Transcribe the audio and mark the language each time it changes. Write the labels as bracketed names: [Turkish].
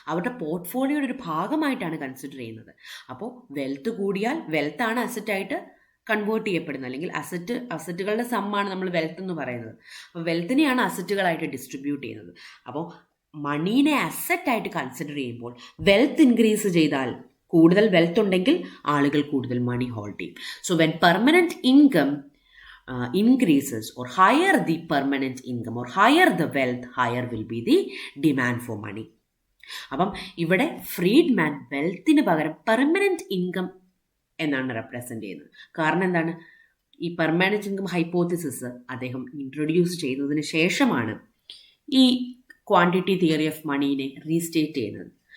[Malayalam] അവരുടെ പോർട്ട്ഫോളിയോയുടെ ഒരു ഭാഗമായിട്ടാണ് കൺസിഡർ ചെയ്യുന്നത്. അപ്പോൾ വെൽത്ത് കൂടിയാൽ വെൽത്താണ് അസറ്റായിട്ട് കൺവേർട്ട് ചെയ്യപ്പെടുന്നത്, അല്ലെങ്കിൽ അസറ്റുകളുടെ സമ്മാണ് നമ്മൾ വെൽത്ത് എന്ന് പറയുന്നത്. അപ്പോൾ വെൽത്തിനെയാണ് അസറ്റുകളായിട്ട് ഡിസ്ട്രിബ്യൂട്ട് ചെയ്യുന്നത്. അപ്പോൾ മണീനെ അസറ്റായിട്ട് കൺസിഡർ ചെയ്യുമ്പോൾ വെൽത്ത് ഇൻക്രീസ് ചെയ്താൽ, കൂടുതൽ വെൽത്ത് ഉണ്ടെങ്കിൽ ആളുകൾ കൂടുതൽ മണി ഹോൾഡ് ചെയ്യും. [English] So when permanent income increases or higher the permanent income or higher the wealth, higher will be the demand for money. [Malayalam] അപ്പം ഇവിടെ ഫ്രീഡ്മാൻ വെൽത്തിന് പകരം പെർമനൻറ്റ് ഇൻകം എന്നാണ് റെപ്രസെൻ്റ് ചെയ്യുന്നത്. കാരണം എന്താണ്? ഈ പെർമനൻറ്റ് ഇൻകം ഹൈപ്പോത്തിസിസ് അദ്ദേഹം ഇൻട്രൊഡ്യൂസ് ചെയ്തതിന് ശേഷമാണ് ഈ ക്വാണ്ടിറ്റി തിയറി ഓഫ് മണീനെ റീസ്റ്റേറ്റ് ചെയ്യുന്നത്.